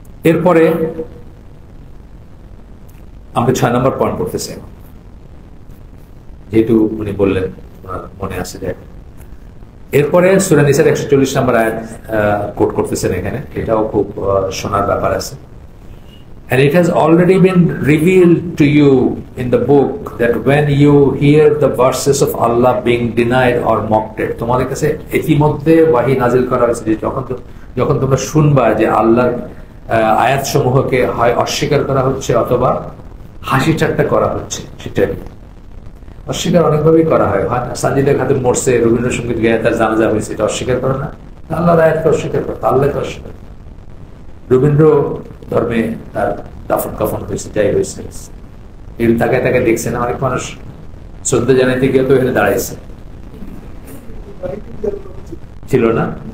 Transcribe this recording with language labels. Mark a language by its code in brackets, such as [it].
[bn] এরপরে আমরা 6 নম্বর পয়েন্ট করতেছি, যেহেতু উনি বললেন মনে আছে যায়। এরপরে সূরা নিসার 140 নম্বর আয়াত কোট করতেছেন এখানে, এটাও খুব শোনার ব্যাপার আছে। [en] And it has already been revealed to you in the book that when you hear the verses of Allah being denied or mocked, [bn] তোমাদের কাছে ইতিমধ্যে ওয়াহী নাজিল করা হয়েছে যে যখন তোমরা শুনবা যে আল্লাহর আয়াত সমূহকে হয় অস্বীকার করা হচ্ছে অথবা হাসি ঠাট্টা করা হচ্ছে। সেটাই অস্বীকার অনেকভাবেই করা হয়। সাজিদা খাতুন মরছে, রবীন্দ্রসঙ্গীত গায়ে তার জানাজা হয়েছে, এটা অস্বীকার করে না? আল্লাহর আয়াতকে অস্বীকার করে, আল্লাহকে অস্বীকার করে। রবীন্দ্র ধর্মে তার দাফন কাফন হয়েছে, যাই হয়েছে, এই তাকায় তাকায় দেখছে না, অনেক মানুষ শ্রদ্ধা জানাইতে গিয়ে তো এখানে দাঁড়াইছে, ছিল না?